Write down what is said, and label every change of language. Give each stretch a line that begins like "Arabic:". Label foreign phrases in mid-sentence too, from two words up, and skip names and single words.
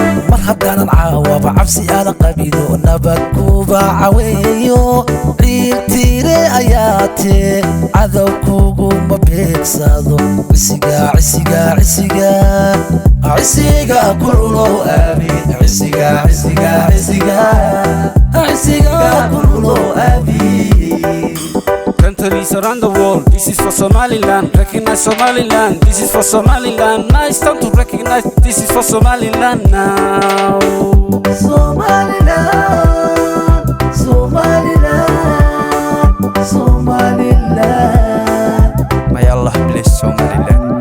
Somali: Mar haddaanan caawaba cabsi aanan qabin oo nabad kuba caweeyo, ciil tiire ayaa tee, cadow kuguma beegsado. Cisiga, cisiga, cisiga, cisiga ku lulo aamin. Cisiga, cisiga, cisiga, cisiga ku lulo aamin.
English: Countries around the world, this is for Somaliland. Recognize Somaliland, this is for Somaliland. Now it's time to recognize, this is for Somaliland now. Somaliland, Somaliland, Somaliland. May Allah bless Somaliland.